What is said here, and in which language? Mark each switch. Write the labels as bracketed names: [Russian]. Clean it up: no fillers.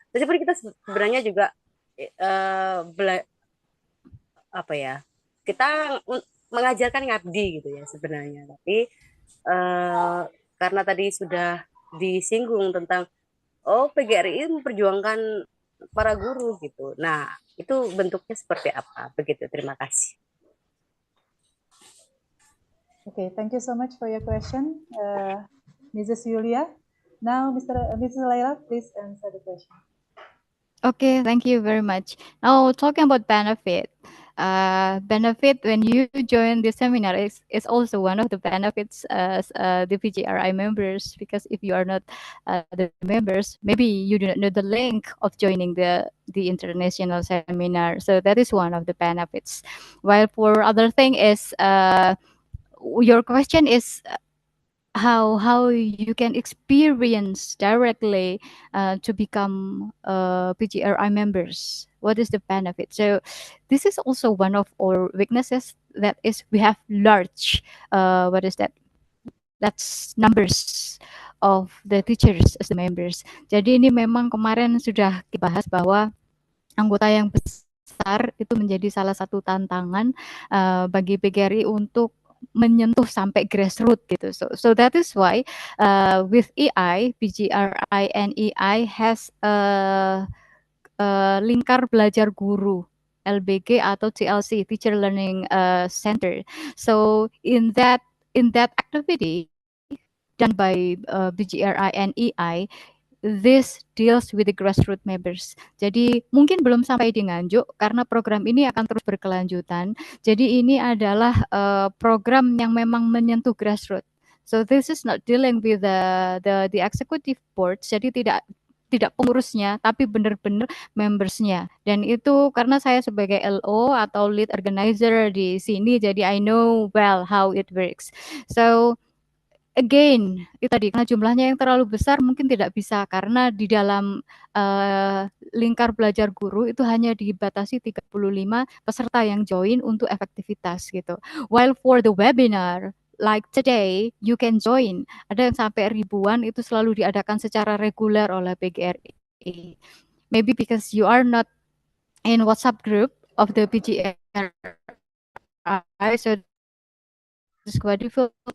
[Indonesian] Meskipun kita sebenarnya juga apa ya kita mengajarkan ngabdi gitu ya sebenarnya. Tapi karena tadi sudah disinggung tentang PGRI memperjuangkan para guru gitu. Nah, itu bentuknya seperti apa? Begitu. Terima kasih. [English] Okay, thank you so much for your question, Mrs. Yulia. Now, Mrs. Laila, please answer the question. Okay, thank you very much. Now, talking about benefit. Benefit when you join the seminar is also one of the benefits as the PGRI members, because if you are not the members, maybe you do not know the link of joining the international seminar. So that is one of the benefits. While for other thing is your question is how you can experience directly to become PGRI members. What is the benefit? So this is also one of our weaknesses. That is, we have large what is that? That's numbers of the teachers as the members. [Indonesian] Jadi ini memang kemarin sudah dibahas bahwa anggota yang besar itu menjadi salah satu tantangan bagi PGRI untuk menyentuh sampai grassroots gitu. [English] So that is why with EI, PGRI and EI has [Indonesian] lingkar belajar guru LBG atau TLC, [English] Teacher Learning Center. So in that activity done by PGRI and EI, this deals with the grassroots members. [Indonesian] Jadi mungkin belum sampai di Nganjuk karena program ini akan terus berkelanjutan. Jadi ini adalah program yang memang menyentuh grassroots. [English] So this is not dealing with the executive board. [Indonesian] Jadi tidak pengurusnya, tapi benar-benar membersnya. Dan itu karena saya sebagai LO atau lead organizer di sini, jadi [English] I know well how it works. So again, [Indonesian] itu tadi karena jumlahnya yang terlalu besar mungkin tidak bisa karena di dalam lingkar belajar guru itu hanya dibatasi 35 peserta yang join untuk efektivitas gitu. [English] While for the webinar like today you can join. [Indonesian] Ada yang sampai ribuan itu selalu diadakan secara reguler oleh PGRI. [English] Maybe because you are not in WhatsApp group of the PGRI, so it's quite difficult.